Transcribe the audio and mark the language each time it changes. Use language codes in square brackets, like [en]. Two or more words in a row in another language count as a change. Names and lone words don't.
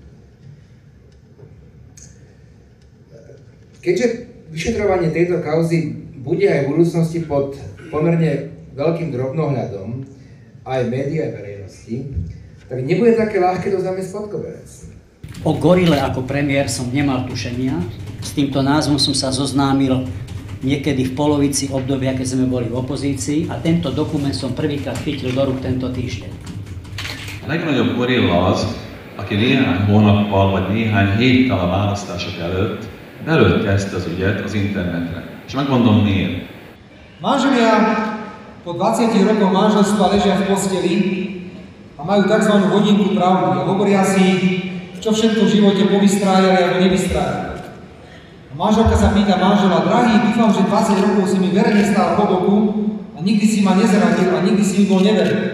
[sk] Keďže vyšetrovanie tejto kauzy bude aj v budúcnosti pod pomerne veľkým drobnohľadom aj médií, aj verejnosti, tak nebude také ľahké to zamiesť pod koberec. O gorile ako premiér som nemal tušenia. S týmto názvom som sa zoznámil niekedy v polovici obdobia, keď sme boli v opozícii a tento dokument som prvýkrát chytil do rúk tento týždeň. [hu] A legnagyobb gorilla az, aki néhány hónappal vagy néhány héttel a választások előtt belőtte ezt az ügyet az internetre. És megmondom miért. [sk] Manželia po 20 rokoch manželstva ležia v posteli a majú tzv. Hodinku pravdy a hovoria si, čo všetko v živote povystrájali alebo nevystrájali. A manželka sa pýta manžela, drahý, dúfam, že 20 rokov si mi verne stál po boku a nikdy si ma nezradil a nikdy si mi bol neverný.